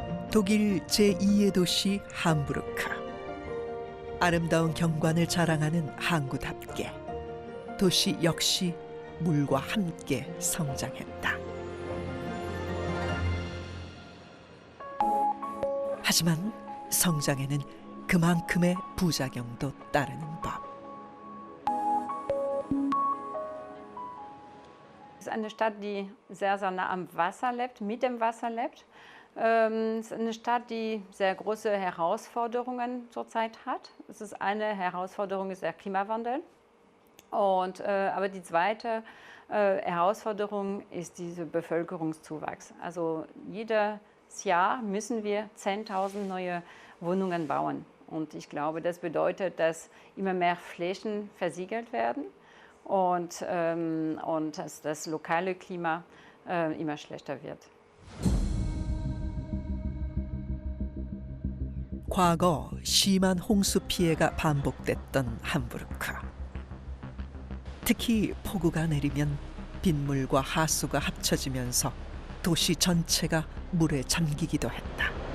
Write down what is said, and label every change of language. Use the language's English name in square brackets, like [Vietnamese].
[Korean] 독일 제2의 도시 함부르크. 아름다운 경관을 자랑하는 항구답게 도시 역시 물과 함께 성장했다. 하지만 성장에는 그만큼의 부작용도 따르는 법. [German] Es ist eine Stadt, die sehr, sehr nah am Wasser lebt, mit dem Wasser lebt. Es ist eine Stadt, die sehr große Herausforderungen zurzeit hat. Eine Herausforderung ist der Klimawandel. Aber die zweite Herausforderung ist dieser Bevölkerungszuwachs. Also jedes Jahr müssen wir 10.000 neue Wohnungen bauen. Und ich glaube, das bedeutet, dass immer mehr Flächen versiegelt werden und dass das lokale Klima immer schlechter wird. [Korean] 과거 심한 홍수 피해가 반복됐던 함부르크. 특히 폭우가 내리면 빗물과 하수가 합쳐지면서 도시 전체가 물에 잠기기도 했다.